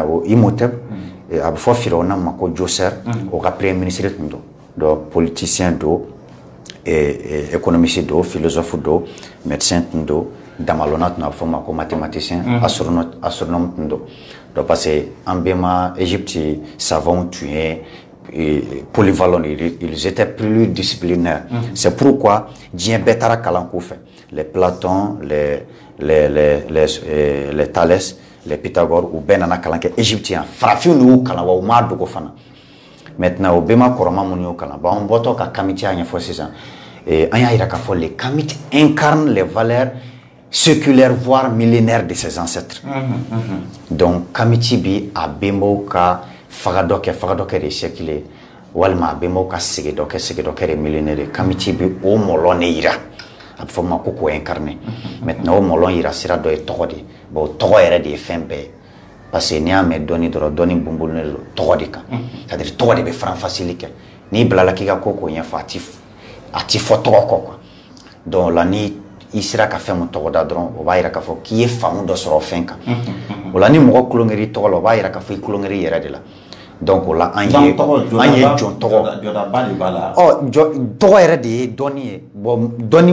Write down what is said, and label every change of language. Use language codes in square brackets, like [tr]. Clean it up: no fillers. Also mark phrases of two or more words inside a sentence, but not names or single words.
[bm] o Imhotep a bɛ fɔ Firawuna ma ko Djoser o ka [fr] premier ministre [bm] tun don donc politicien don économiste don philosophe don médecin tun don damalonna tun a bɛ fɔ ma ko [fr] mathématicien astronome [bm] tun don [fr] donc parce que [bm] an bɛɛ ma Égypte savants tun ye [fr] polyvalents ils étaient plus disciplinaires c'est pourquoi [bm] diɲɛ bɛɛ taara kalan k'u fɛ les Platon les Thalès les Pythagore ou bɛɛ nana kalan kɛ Égypte yan farafinw de y'u kalan wa u m'a dogo fana maintenant o bɛɛ ma kɔrɔma minnu y'u kalan bon an bɔtɔ ka Kamiti y'a ɲɛfɔ sisan an y'a yira k'a fɔ [fr] les Kamites incarnent les valeurs séculaires voire millénaires de ses ancêtres [bm] donc Kamiti bi a bɛnbaw ka faga dɔ kɛ de siècle ye walima a bɛnbaw ka sigi dɔ kɛ de millénaire ye Kamiti bi o mɔlɔ ne yira a bɛ fɔ ma ko k'o [fr] incarner maintenant [bm] o mɔlɔ yira sira dɔ ye tɔgɔ de bon tɔgɔ yɛrɛ de ye fɛn bɛɛ ye parce que n'i y'a mɛn dɔnni dɔrɔn dɔnni bunbulunen don tɔgɔ de kan c'est-à-dire tɔgɔ de bɛ faranfasili kɛ n'i bilala k'i ka ko k'o ɲɛfɔ a ti fɔ tɔgɔ kɔ [fr] quoi donc [bm] la ni i sera ka fɛn mun tɔgɔ da dɔrɔn o b'a yira k'a fɔ k'i ye faamu dɔ sɔrɔ o fɛn kan o la ni mɔgɔ kulonkɛ i tɔgɔ la o b'a yira k'a fɔ i kulonkɛ i yɛrɛ de la donc o la an ye jɔn tɔgɔ tɔgɔ yɛrɛ de ye dɔnni ye bon dɔnni